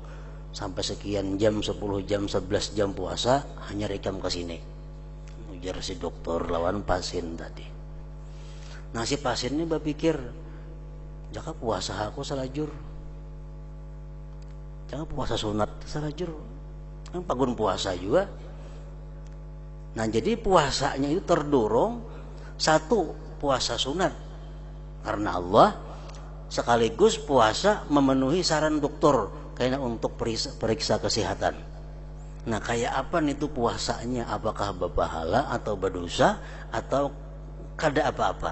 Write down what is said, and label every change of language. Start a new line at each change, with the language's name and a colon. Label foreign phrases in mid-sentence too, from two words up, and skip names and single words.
Indonesian: Sampai sekian jam, 10 jam, 11 jam puasa, hanya rekam ke sini. Ujar si dokter lawan pasien tadi.
Banjar: Nah,
Indonesian: si pasien ini berpikir,
Banjar: jaka puasa aku salajur, jaka puasa sunat salajur, kan pagun puasa juga.
Indonesian: Nah, jadi puasanya itu terdorong, satu puasa sunat karena Allah, sekaligus puasa memenuhi saran dokter kayaknya untuk periksa kesehatan. Nah, kayak apa nih itu puasanya? Apakah berpahala atau berdosa, atau kada apa-apa?